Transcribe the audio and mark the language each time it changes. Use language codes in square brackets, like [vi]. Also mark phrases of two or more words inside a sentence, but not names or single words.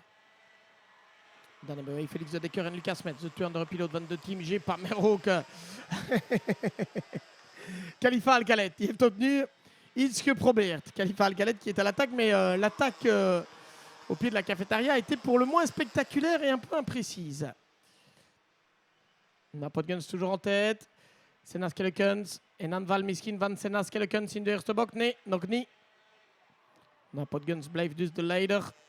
[nl] Dan hebben wij Felix De Decker en Lucas Metz, de 2 andere piloot van de team G. Maar ook Khalifa Al-Khaled, die heeft opnieuw iets geprobeerd. [fr] Khalifa Al-Khaled qui est à l'attaque, mais l'attaque au pied de la cafétéria a été pour le moins spectaculaire et un peu imprécise. Noah Podgens toujours en tête. [nl] Senna Skellekens en aanval misschien van Senna Skellekens in de eerste bocht. Nee, nog niet. Noah Podgens blijft dus de leider.